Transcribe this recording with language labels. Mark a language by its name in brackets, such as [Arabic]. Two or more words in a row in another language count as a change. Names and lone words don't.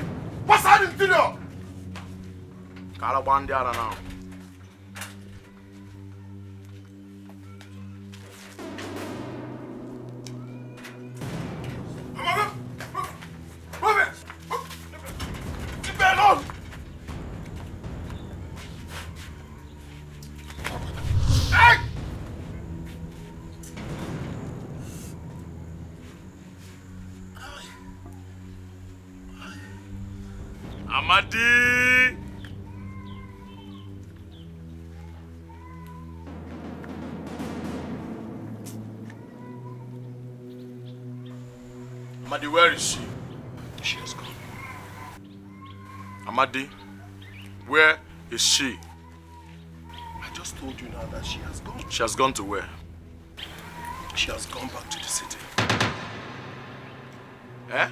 [English] What's our interior? Kalabandiana now. Move it! Keep me alone! Hey! Amadi! Amadi, where is she? She has gone. Amadi, where is she? I just told you now that she has gone. She has gone to where? She has gone back to the city. Eh?